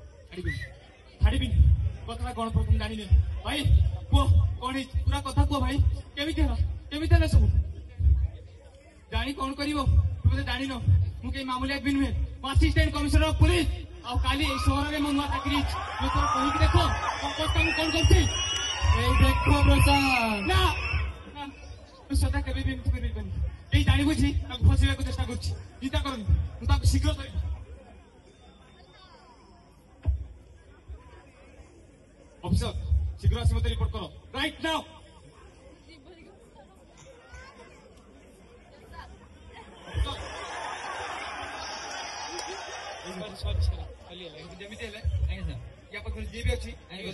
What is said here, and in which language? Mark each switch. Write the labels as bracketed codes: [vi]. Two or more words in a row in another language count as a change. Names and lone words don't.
[or] ଛାଡ଼ିବିନି କଥାଟା କଣ ପ୍ରଥମ ଜାଣିନି ଭାଇ କୁହ କଣ ହେଇଛି ପୁରା କଥା କୁହ ଭାଇ କେମିତି ହେଲା ସବୁ ଜାଣି କଣ କରିବ ତୁମେ ଜାଣିନ ମୁଁ କେହି ମାମୁଲି ଆଦମି ନୁହେଁ ମୁଁ [en] Assistant Commissioner of Police [or] ଆଉ କାଲି ଏଇ ସହରରେ ମୋ ନୂଆ ଚାକିରି ହେଇଛି ଲୋକ କହିକି ଦେଖ ମୁଁ କଣ କରୁଛି [bn] এই দেখো প্রসাদ [or] ନା ନା, ମୁଁ ସଦା କେବେ ବି ଏମିତି କରିପାରିବନି କେହି ଜାଣିବୁଝି ତାକୁ ଫସେଇବାକୁ ଚେଷ୍ଟା କରୁଛି ଚିନ୍ତା କରନି ମୁଁ ତାକୁ ଶୀଘ୍ର ଧରିବି ଅଫିସର ଶୀଘ୍ର ଆସି ମତେ ରିପୋର୍ଟ କର [en] right now [or] ଯେମିତି ହେଲେ ୟା ପାଖରେ ଯିଏ ବି ଅଛି